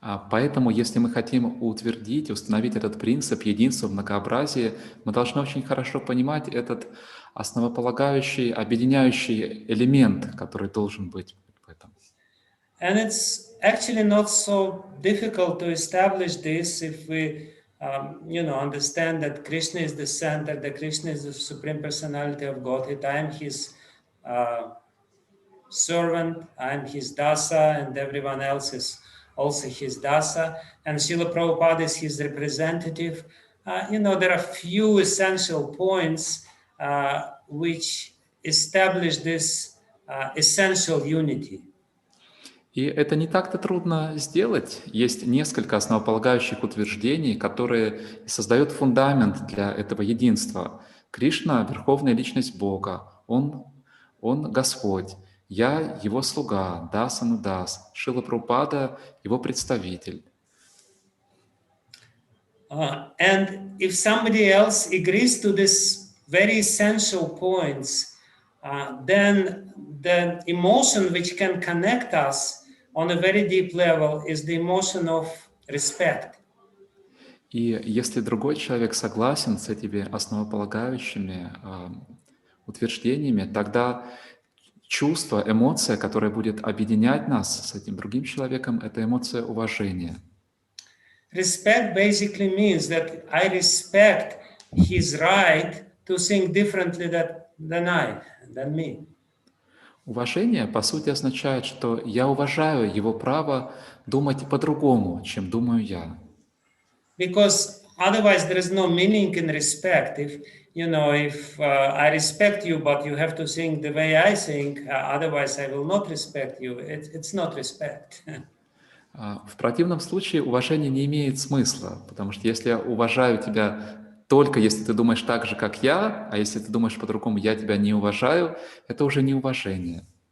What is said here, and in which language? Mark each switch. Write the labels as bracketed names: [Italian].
[Russian] Поэтому, если мы хотим утвердить, установить этот принцип единства в многообразии, мы должны очень хорошо понимать этот основополагающий, объединяющий элемент, который должен быть в этом. [English] And it's actually not so difficult to establish this if we, understand that Krishna is the center, that Krishna is the Supreme Personality of Godhead. I am His servant, I am His dasa, and everyone else is also His dasa. And Srila Prabhupada is His representative. There are few essential points which establish this essential unity. [Russian] И это не так-то трудно сделать. Есть несколько основополагающих утверждений, которые создают фундамент для этого единства. Кришна — верховная личность Бога, Он Господь, я Его слуга, дас. Шрила Прабхупада — Его представитель. [English] And if somebody else agrees to these very essential points, then the emotion which can connect us on a very deep level is the emotion of respect. [Russian] И если другой человек согласен с этими основополагающими утверждениями, тогда чувство, эмоция, которая будет объединять нас с этим другим человеком, это эмоция уважения. [English] Respect basically means that I respect his right to think differently than me. [Russian] Уважение, по сути, означает, что я уважаю его право думать по-другому, чем думаю я. [English] Because otherwise there is no meaning in respect. If I respect you, but you have to think the way I think, otherwise I will not respect you. It's not respect. [Russian] В противном случае уважение не имеет смысла, потому что если я уважаю тебя только если ты думаешь так же, как я, а если ты думаешь по-другому, я тебя не уважаю, это уже не уважение.